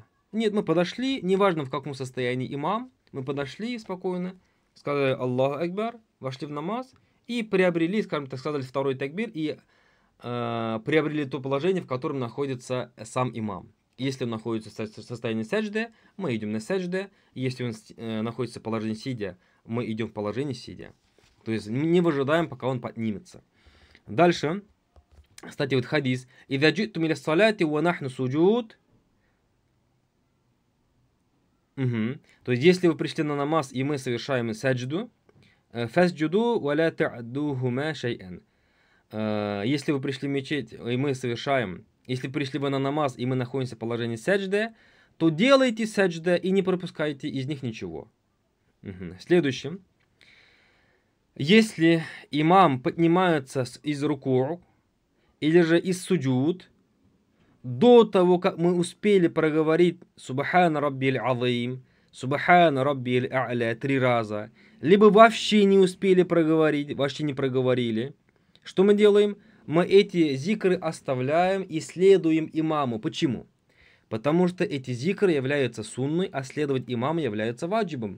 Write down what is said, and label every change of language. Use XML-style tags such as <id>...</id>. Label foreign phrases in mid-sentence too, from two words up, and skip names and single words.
<ru>Нет, мы подошли, неважно в каком состоянии имам, мы подошли спокойно, сказали</ru> <ar>الله أكبر,</ar> <ru>вошли в намаз и приобрели, скажем так, сказали 2-й такбир и приобрели то положение, в котором находится сам имам. Если он находится в состоянии саджды, мы идем на саджды. Если он находится в положении сидя, мы идем в положении сидя. То есть не выжидаем, пока он поднимется. Дальше, кстати, вот хадис.</ru> <ar>«إذا جئتم إلى الصلاة ونحن سجود».</ar> <ru>То есть, если вы пришли на намаз, и мы совершаем саджду,</ru> <ar>«فاسجدوا ولا تعدوها شيئا».</ar> <ru>Если вы пришли в мечеть, и мы совершаем, если пришли вы на намаз, и мы находимся в положении саджда, то делайте саджда и не пропускайте из них ничего. Следующим. Если имам поднимается из руку или же из суджуд, до того, как мы успели проговорить</ru> <ar>«سبحان ربي العظيم», «سبحان ربي الأعلى»</ar> <ru>3 раза, либо вообще не успели проговорить, вообще не проговорили, что мы делаем? Мы эти зикры оставляем и следуем имаму. Почему? Потому что эти зикры являются сунной, а следовать имаму является ваджибом.</ru>